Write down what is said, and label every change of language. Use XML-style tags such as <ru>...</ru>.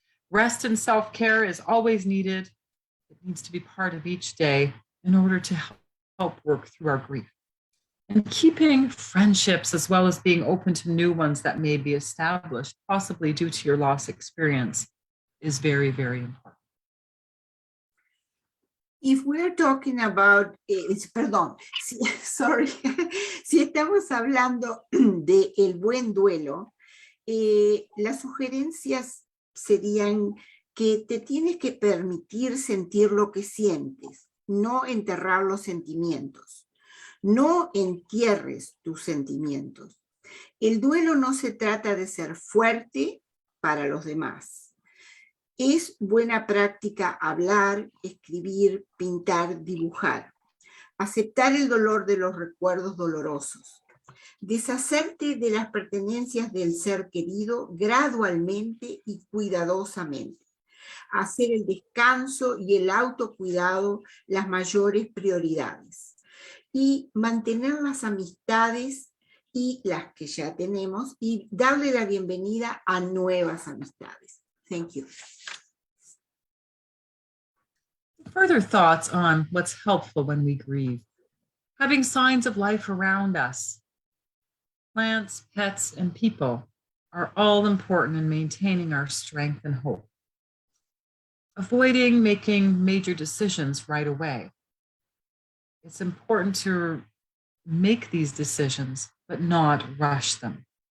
<en>Rest and self-care is always needed. It needs to be part of each day in order to help work through our grief. And keeping friendships as well as being open to new ones that may be established, possibly due to your loss experience, is very, very important. If we're talking about,</en> <es>si estamos hablando de el buen duelo, las sugerencias serían que te tienes que permitir sentir lo que sientes, no enterrar los sentimientos. No entierres tus sentimientos. El duelo no se trata de ser fuerte para los demás. Es buena práctica hablar, escribir, pintar, dibujar. Aceptar el dolor de los recuerdos dolorosos. Deshacerte de las pertenencias del ser querido gradualmente y cuidadosamente. hacer el descanso y el autocuidado las mayores prioridades. Y mantener las amistades y las que ya tenemos y darle la bienvenida a nuevas amistades.</es> <en>Thank you. Further thoughts on what's helpful when we grieve. Having signs of life around us. Plants, pets, and people are all important in maintaining our strength and hope. Avoiding making major decisions right away. It's important to make these decisions, but not rush them.</en>